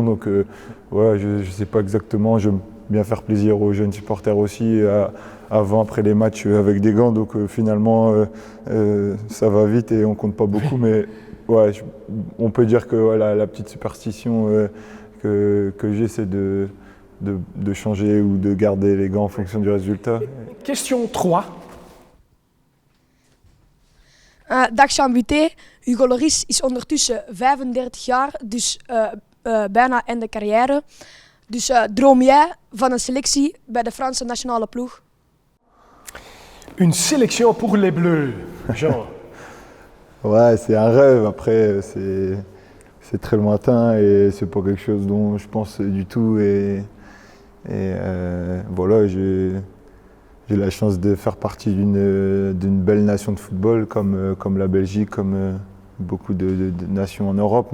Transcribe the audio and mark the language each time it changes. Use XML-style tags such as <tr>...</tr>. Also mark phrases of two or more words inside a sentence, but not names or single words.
<fr>Donc je ne sais pas exactement, j'aime bien faire plaisir aux jeunes supporters aussi, avant, après les matchs avec des gants. Donc finalement, ça va vite et on ne compte pas beaucoup. Mais on peut dire que la petite superstition que j'ai, c'est de changer ou de garder les gants en fonction du résultat. Question 3.</fr> <nl>Dag Jean Buté, Hugo Lloris is ondertussen 35 jaar, dus bijna einde carrière. Dus droom jij van een selectie bij de Franse nationale ploeg?</nl> <fr>Une sélection pour les Bleus, Jean. Ouais, c'est un rêve. Après, c'est très lointain et c'est pas quelque chose dont je pense du tout. Et voilà, j'ai la chance de faire partie d'une belle nation de football comme la Belgique, comme beaucoup de nations en Europe.</fr>